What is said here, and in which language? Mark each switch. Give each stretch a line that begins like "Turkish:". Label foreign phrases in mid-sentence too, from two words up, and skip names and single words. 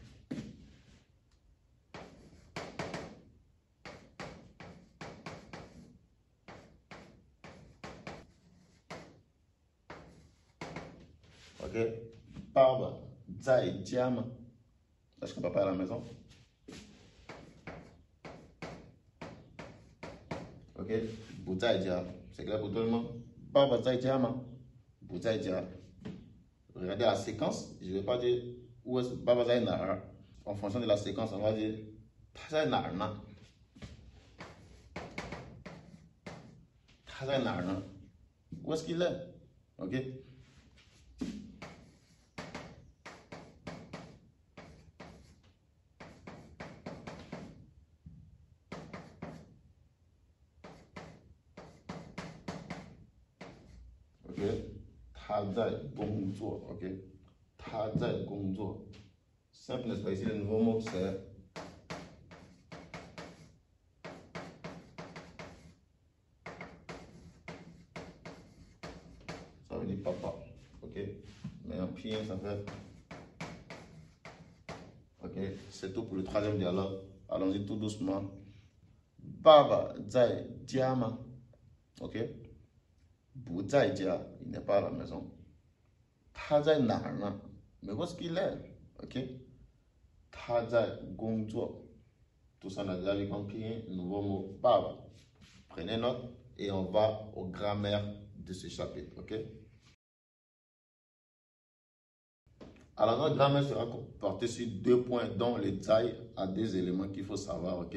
French: Ok? Papa,
Chinese: 在家吗?
French: Est-ce que papa est à la maison? Ok?
Chinese: 不在家.
French: C'est clair pour tout le monde?
Chinese: Papa 在家吗? 不在家.
French: Regardez la séquence. Je ne vais pas dire où est-ce que papa est là. En fonction de la séquence, on va dire
Chinese: 他在哪儿呢? 他在哪儿呢?
French: Où est-ce qu'il est? Ok? Ok?
Chinese: 他在工作 ok? 他在工作
French: simple, n'est-ce pas? Ici, le nouveau mot, c'est ça veut dire papa, ok? Mais en pied, ça fait ok? C'est tout pour le troisième dialogue. Allons-y tout doucement.
Chinese: Baba 在家吗? Ok? 不在家,
French: il n'est pas à la maison.
Chinese: 他在哪儿呢?
French: Mais où est-ce qu'il est? Ok?
Chinese: 他在工作.
French: Tout ça, on a déjà vu comme pied. Nouveau mot, baba. Prenez note et on va aux grammaires de ce chapitre, ok? Alors, notre grammaire sera portée sur 2 points, dont le zai a 2 éléments qu'il faut savoir, ok?